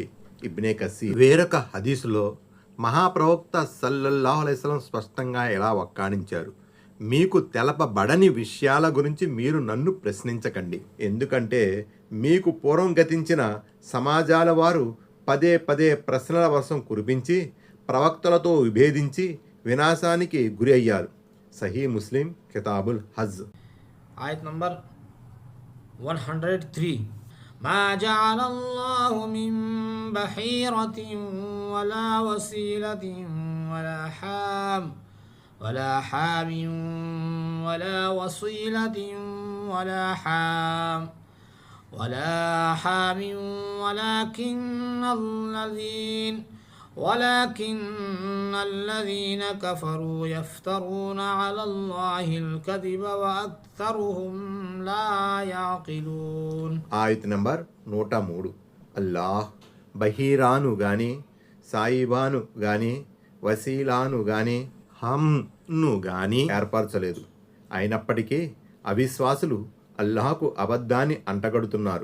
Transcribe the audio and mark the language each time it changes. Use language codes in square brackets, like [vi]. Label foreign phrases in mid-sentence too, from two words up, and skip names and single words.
[te] ఇబ్నే కసీర్ వేరొక హదీసులో మహాప్రవక్త [ar] صلى الله عليه وسلم [te] స్పష్టంగా ఇలా వక్కాణించారు: మీకు తెలపబడని విషయాల గురించి మీరు నన్ను ప్రశ్నించకండి, ఎందుకంటే మీకు పూర్వం గతించిన సమాజాల వారు పదే పదే ప్రశ్నల వర్షం కురిపించి ప్రవక్తలతో విభేదించి వినాశానికి గురి అయ్యారు. సహీ ముస్లిం కితాబుల్ హజ్. ఆయత్ నంబర్ 103. [ar] ما جعل الله من بحيرة ولا وسيلة ولا حام ولا وصيلة ولا حام ولكن الذين كفروا يفترون على الله الكذب وأكثرهم لا يعقلون. [te] ఆయత్ నంబర్ 103. అల్లాహ్ బహీరాను గాని, సాయిబాను గాని, వసీలాను గాని, హమ్ను గాని ఏర్పరచలేదు. అయినప్పటికీ అవిశ్వాసులు అల్లాహకు అబద్ధాన్ని అంటగడుతున్నారు.